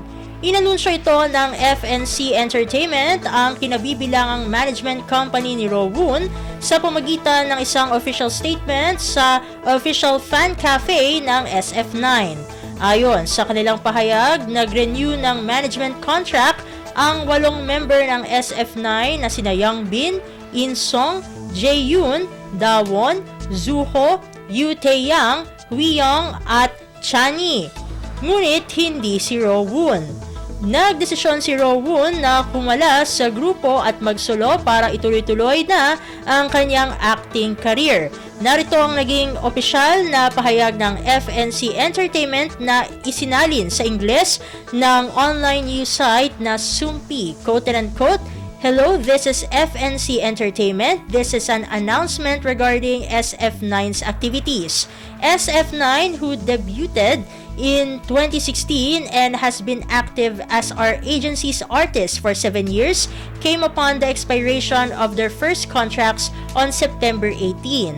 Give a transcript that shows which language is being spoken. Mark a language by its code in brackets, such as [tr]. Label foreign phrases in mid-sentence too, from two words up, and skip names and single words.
[tl] Inanunsyo ito ng FNC Entertainment ang kinabibilangang [en] management company [tl] ni Rowoon sa pamagitan ng isang [en] official statement [tl] sa [en] official fan cafe [tl] ng SF9. Ayon sa kanilang pahayag, nag-renew ng [en] management contract [tl] ang 8 member ng SF9 na sina Youngbin, In-sung, Jaeyoon, Dawon, Zuho, Yoo Tae-yang, Hwiyong at Chani. Ngunit hindi si Rowoon. Nagdesisyon si Rowoon na kumalas sa grupo at magsolo para ituloy-tuloy na ang kanyang [en] acting career. [tl] Narito ang naging opisyal na pahayag ng FNC Entertainment na isinalin sa Ingles ng [en] online news site [tl] na Sumpi, quote-unquote, [en] "Hello, this is FNC Entertainment. This is an announcement regarding SF9's activities. SF9, who debuted in 2016 and has been active as our agency's artist for 7 years, came upon the expiration of their first contracts on September 18.